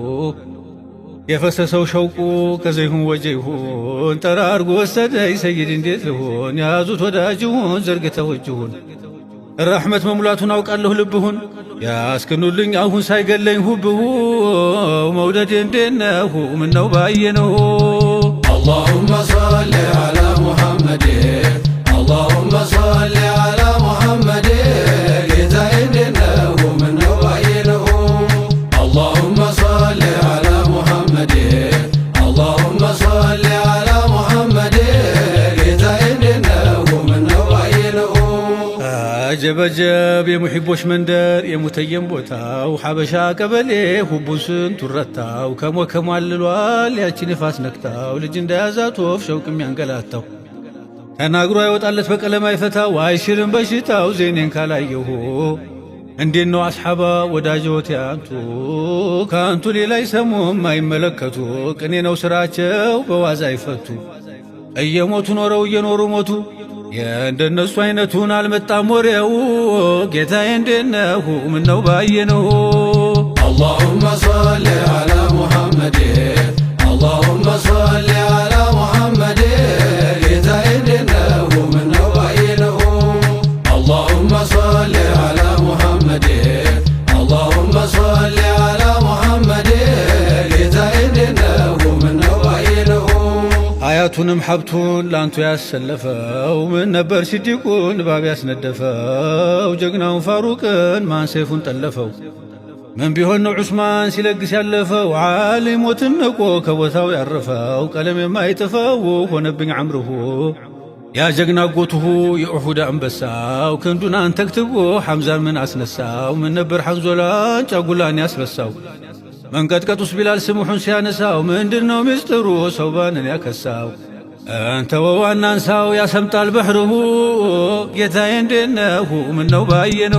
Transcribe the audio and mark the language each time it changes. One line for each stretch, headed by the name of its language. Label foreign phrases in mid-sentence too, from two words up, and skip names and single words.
Amharic: የፈሰሰው ሸውቁ ከዘይሁን ወጀይሁን ጠራርጎ ወሰደኝ ሰይድ እንዴት ልሁን ያዙት ወዳጅሁን ዘርግተው እጅሁን ረሕመት መሙላቱን አውቃለሁ ልብሁን ያስክኑልኝ አሁን ሳይገለኝ ሁብሁ መውደድ እንዴነሁ ምነው ባየነሁ
Arabic: اللهم صل على محمد اللهم صل على محمد
Amharic: ጌታዬ እንዴነሁ ምነው ባየነሁ
Arabic: اللهم صل على محمد اللهم صل على محمد
Amharic: ጌታዬ እንዴነሁ ምነው ባየነሁ አጀበጀብ የሙሒቦች መንደር የሙተየም ቦታው ሐበሻ ቀበሌ ሁቡን ስንቱ ረታው ከሞከሟልሏል ያቺ ንፋስ ነክታው ልጅ እንደያዛት ወፍ ሸውቅ የሚያንገላታው ተናግሮ አይወጣለት በቀለም አይፈታው አይሽርም በሽታው ዜኔን ካላየሁ እንዴት ነው አስሓባ ወዳጆት ያንቱ ከአንቱ ሌላ ይሰሙም አይመለከቱ ቅኔ ነው ስራቸው በዋዛ አይፈቱ እየሞቱ ኖረው እየኖሩ ሞቱ የእንደነሱ አይነቱን አልመጣም ወሬው ጌታዬ እንዴነሁ ምነው ባየነሁ
Arabic: اللهم صل على محمد اللهم صل على محمد
Amharic: ጌታዬ እንዴነሁ ምነው ባየነሁ
Arabic: اللهم صل على محمد اللهم صل على محمد
Amharic: ጌታዬ እንዴነሁ ምነው ባየነሁ ሀያቱንም ሀብቱን ላንቱ ያሰለፈው ምን ነበር ሲዲቁን እባብ ያስነደፈው ጀግናውን ፋሩቅን ማን ሰይፉን ጠለፈው ምን ቢሆን ነው ዑስማን ሲለግስ ያለፈው ዓሊሞትን ንቆ ከቦታው ያረፈው ቀለም የማይጥፈው ሆነብኝ አምርሁ ያ ጀግና ጎትሁ የኡሑድ አንበሳው ክንዱን አንተክትቦ ሐምዛን ምን አስነሳው ምን ነበር ሐንዞላን ጫጉላን ያስረሳው መንቀጥቀጡስ ቢላል ስሙሑን ሲያነሳው ምንድነው ምስጢሩ ሰውባንን ያከሳው አንተ ወዋናንሳው ያሰምጣል በሕርሁ ጌታዬ እንዴነሁ ምነው ባየነሁ